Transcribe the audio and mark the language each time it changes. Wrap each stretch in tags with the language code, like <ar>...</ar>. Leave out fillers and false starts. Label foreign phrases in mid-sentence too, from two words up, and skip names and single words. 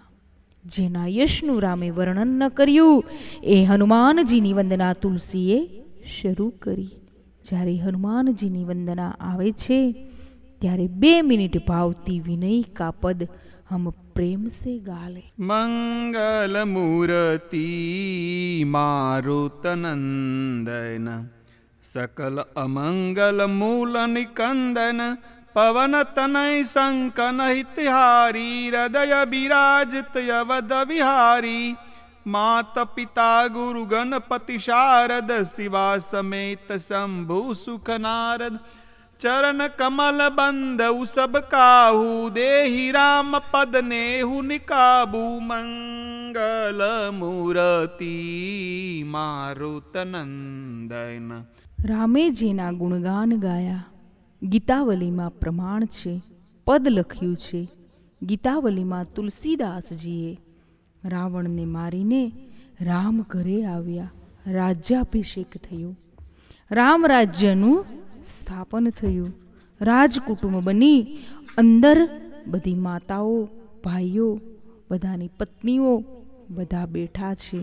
<gu>જેના યશનું રામે વર્ણન ન કર્યું એ હનુમાનજીની વંદના તુલસીએ શરૂ કરી. જ્યારે હનુમાનજીની વંદના આવે છે ત્યારે 2 મિનિટ</gu> <hi>भावती विनय का पद हम प्रेम से गा ले.</hi> <bra>मंगल मूर्ति मारुतनंदन, सकल अमंगल मूल निकंदन, पवन तनय संकन हितहारी, हृदय विराजित अवध विहारी, मात पिता गुरु गणपति शारद, शिवा समेत शंभु सुख नारद, चरण कमल बंधु सब काहू, देहि राम पद नेहु निकाबू, मंगल मूर्ति मारुतनंदन.</bra> <gu>રામે જેના ગુણગાન ગાયા ગીતાવલીમાં પ્રમાણ છે, પદ લખ્યું છે. ગીતાવલીમાં તુલસીદાસજીએ રાવણને મારીને રામ ઘરે આવ્યા, રાજ્યાભિષેક થયો, રામ રાજ્યનું સ્થાપન થયું, રાજકુટુંબ બની અંદર બધી માતાઓ, ભાઈઓ, બધાની પત્નીઓ બધા બેઠા છે.</gu>